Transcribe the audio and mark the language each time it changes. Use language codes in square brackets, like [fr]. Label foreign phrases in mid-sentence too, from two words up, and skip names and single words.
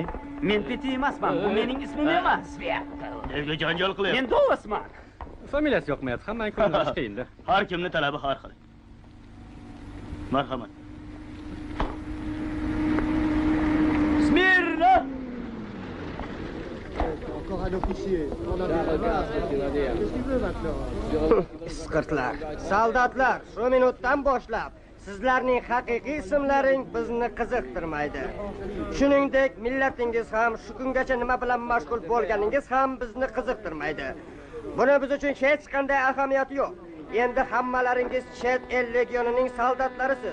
[uz] Men Petit emasman. Bu mening ismim emas. Nega janjal qilyapsiz? Men Do'sman. Familiyasi yoqmayapti. Hammaning ko'ngli qiyin-da. Har kimning talabi har xil. Marhamat. Smirno! [fr] Encore un officier. On a qu'est-ce qu'il veut maintenant? [uz] Isqirtlar, soldatlar, shu minutdan boshlab sizlarning haqiqiy ismlaring bizni qiziqtirmaydi. Shuningdek, millatingiz ham shu kungacha nima bilan mashg'ul bo'lganingiz ham bizni qiziqtirmaydi. Buni biz uchun hech qanday ahamiyati yo'q. Endi hammalaringiz chet el legionining soldatlarisiz.